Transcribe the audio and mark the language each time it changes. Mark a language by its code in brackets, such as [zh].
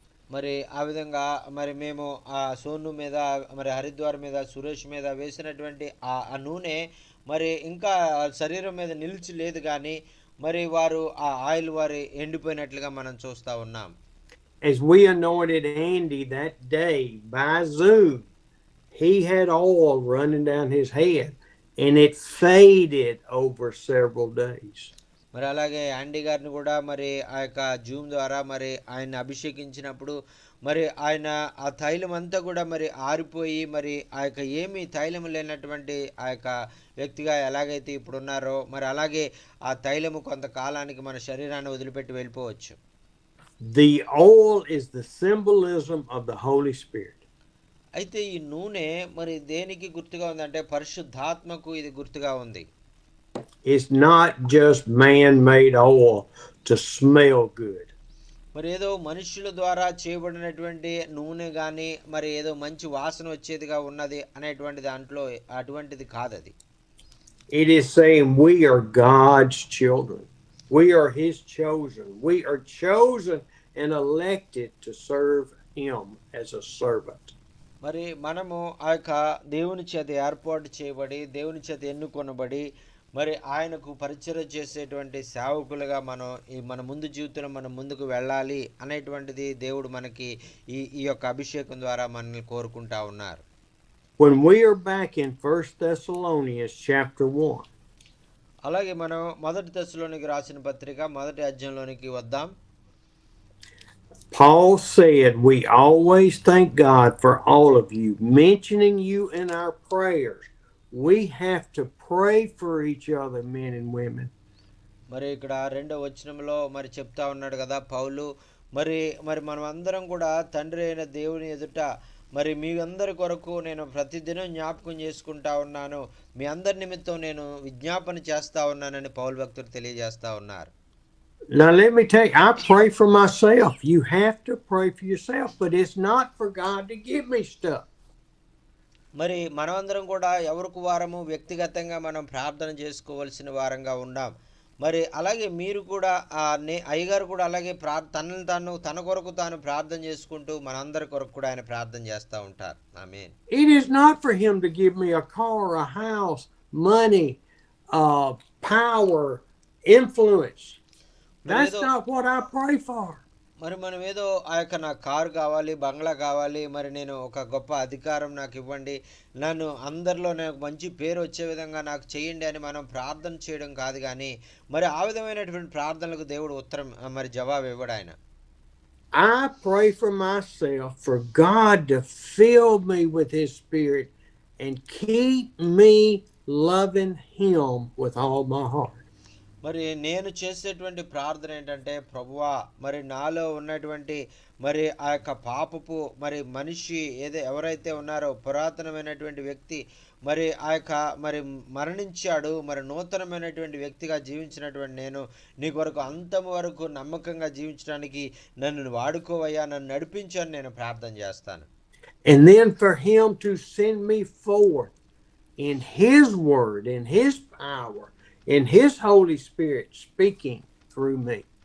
[te] మరి ఆ విధంగా మరి మేము ఆ సోను మీద మరి హరిద్వార్ మీద సురేష్ మీద వేసినటువంటి ఆ నూనె మరి ఇంకా శరీరం మీద నిలిచి లేదు కానీ మరి వారు ఆ ఆయిల్ వారి ఎండిపోయినట్లుగా మనం చూస్తూ ఉన్నాం. [en] As we anointed Andy that day by Zoom, he had oil running down his head and it faded over several days. [te] మరి అలాగే యాండీ గారిని కూడా మరి ఆ యొక్క జూమ్ ద్వారా మరి ఆయన అభిషేకించినప్పుడు మరి ఆయన ఆ తైలం అంతా కూడా మరి ఆరిపోయి మరి ఆ యొక్క ఏమీ తైలం లేనటువంటి ఆ యొక్క వ్యక్తిగా ఎలాగైతే ఇప్పుడు ఉన్నారో మరి అలాగే ఆ తైలము కొంతకాలానికి మన శరీరాన్ని వదిలిపెట్టి వెళ్ళిపోవచ్చు. [en] The oil is the symbolism of the Holy Spirit. [te] అయితే ఈ నూనె మరి దేనికి గుర్తుగా ఉందంటే పరిశుద్ధాత్మకు ఇది గుర్తుగా ఉంది. [en] It's not just man-made oil to smell good. [te] మరి ఏదో మనుషుల ద్వారా చేయబడినటువంటి నూనె కానీ మరి ఏదో మంచి వాసన వచ్చేదిగా ఉన్నది అనేటువంటి దాంట్లో అటువంటిది కాదది. [en] It is saying we are God's children. We are his chosen. We are chosen and elected to serve him as a servant. [te] మరి మనము ఆ యొక్క దేవుని చేత ఏర్పాటు చేయబడి దేవుని చేత ఎన్నుకొనబడి మరి ఆయనకు పరిచయం చేసేటువంటి సేవకులుగా మనం మన ముందు జీవితంలో మనం ముందుకు వెళ్ళాలి అనేటువంటిది దేవుడు మనకి ఈ యొక్క అభిషేకం ద్వారా మనల్ని కోరుకుంటా ఉన్నారు. [en] When we are back in 1 Thessalonians chapter 1. [te] అలాగే మనం మొదటి దశలోనికి రాసిన పత్రిక మొదటి అధ్యాయంలోనికి వద్దాం. [en] Paul said, we always thank God for all of you, mentioning you in our prayers. We have to pray for each other, men and women. [te] మరి ఇక్కడ రెండవ వచనంలో మరి చెప్తా ఉన్నాడు కదా పౌలు మరి మనం అందరం కూడా తండ్రి అయిన దేవుని ఎదుట మరి మీ అందరి కొరకు నేను ప్రతిదినం జ్ఞాపకం చేసుకుంటా ఉన్నాను, మీ అందరి నిమిత్తం నేను విజ్ఞాపన చేస్తా ఉన్నానని పౌలు భక్తుడు తెలియజేస్తా ఉన్నారు. [en] Now let me tell you, I pray for myself. You have to pray for yourself, but it's not for God to give me stuff. [te] మరి మనమందరం కూడా ఎవరికి వారము వ్యక్తిగతంగా మనం ప్రార్థన చేసుకోవాల్సిన వారంగా ఉన్నాం. మరి అలాగే మీరు కూడా అయ్యగారు కూడా అలాగే తన కొరకు తాను ప్రార్థన చేసుకుంటూ మనందరి కొరకు కూడా ఆయన ప్రార్థన చేస్తూ ఉంటారు. ఆమేన్. [en] It is not for him to give me a car, a house, money, power, influence. That's not what I pray for. [te] మరి మనం ఏదో ఆ యొక్క నాకు కారు కావాలి, బంగ్లా కావాలి, మరి నేను ఒక గొప్ప అధికారం నాకు ఇవ్వండి, నన్ను అందరిలో నాకు మంచి పేరు వచ్చే విధంగా నాకు చేయండి అని మనం ప్రార్థన చేయడం కాదు. కానీ మరి ఆ విధమైనటువంటి ప్రార్థనలకు దేవుడు ఉత్తరం మరి జవాబు ఇవ్వడు ఆయన. [en] I pray for myself, for God to fill me with his spirit and keep me loving him with all my heart. [te] మరి నేను చేసేటువంటి ప్రార్థన ఏంటంటే, ప్రభువా మరి నాలో ఉన్నటువంటి మరి ఆ యొక్క పాపపు మరి మనిషి ఎవరైతే ఉన్నారో పురాతనమైనటువంటి వ్యక్తి మరి ఆ యొక్క మరి మరణించాడు, మరి నూతనమైనటువంటి వ్యక్తిగా జీవించినటువంటి నేను నీ కొరకు అంతం వరకు నమ్మకంగా జీవించడానికి నన్ను వాడుకోవయ్యా, నన్ను నడిపించని నేను ప్రార్థన చేస్తాను. [en] And then for him to send me forth in his word, in his power, in his Holy Spirit speaking through me.